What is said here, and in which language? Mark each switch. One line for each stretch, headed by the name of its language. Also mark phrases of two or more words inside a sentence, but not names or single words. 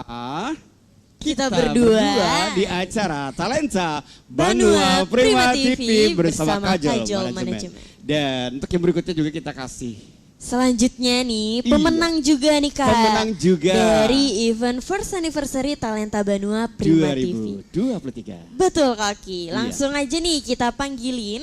Indonesian: Kita berdua di acara Talenta Banua Prima Prima TV TV bersama bersama Kajol Kajol Manajemen. Manajemen. Dan untuk yang berikutnya juga kita kasih Selanjutnya nih, Iya. pemenang juga nih Kak. pemenang juga Dari event First Anniversary Talenta Banua Prima TV. 2023. Betul Kaki, Iya. langsung aja nih kita panggilin.